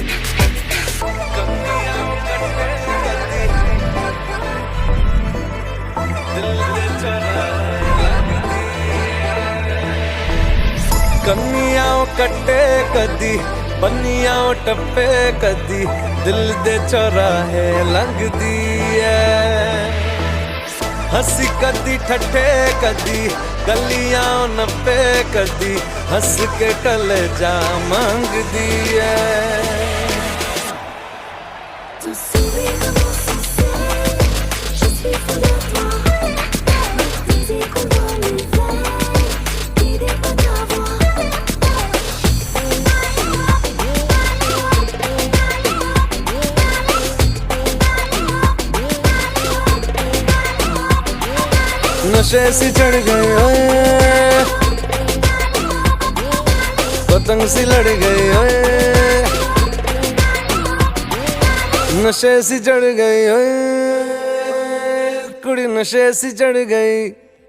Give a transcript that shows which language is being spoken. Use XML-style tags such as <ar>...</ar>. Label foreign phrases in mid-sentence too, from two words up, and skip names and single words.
<pa>ਕੰਨੀਆਂ ਕੱਟੇ ਕਦੀ, ਬੰਨੀਆਂ ਟੱਪੇ ਕਦੀ, ਦਿਲ ਦੇ ਚੌਰਾਹੇ ਲੰਘਦੀ ਹੈ। ਹੰਸੀ ਕਦੀ ਠੱਠੇ ਕਦੀ, ਗਲੀਆਂ ਨੱਪੇ ਕਦੀ, ਹੱਸ ਕੇ ਕਲੇਜਾ ਮੰਗਦੀ ਹੈ।</pa> <fr>Ton sourire m'insensait, je suis fou de toi. Le désir coule dans mes veines, guidé par ta voix.</fr> <pa>ਨਸ਼ੇ ਸੀ ਚੜ੍ਹ ਗਈ ਓਏ, ਪਤੰਗ ਸੀ ਲੜ ਗਈ ਓਏ, ਨਸ਼ੇ ਸੀ ਚੜ੍ਹ ਗਈ ਓਏ ਕੁੜੀ, ਨਸ਼ੇ ਸੀ ਚੜ੍ਹ ਗਈ।</pa>